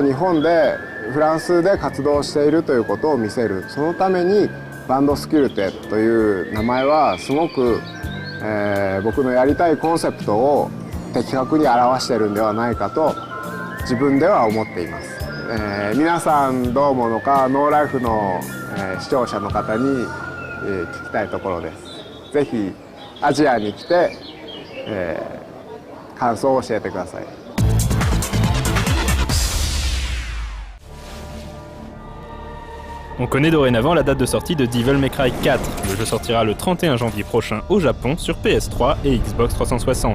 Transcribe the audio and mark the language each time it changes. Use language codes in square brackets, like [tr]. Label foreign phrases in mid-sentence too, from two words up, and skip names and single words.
[ja] 日本でフランスで活動しているということを見せるそのためにバンドスキルテという名前はすごく、僕のやりたいコンセプトを的確に表しているんではないかと自分では思っています、皆さんどう思うのかノーライフの、視聴者の方に、聞きたいところです。ぜひアジアに来て、感想を教えてください。 [fr] On connaît dorénavant la date de sortie de Devil May Cry 4. Le jeu sortira le 31 janvier prochain au Japon sur PS3 et Xbox 360.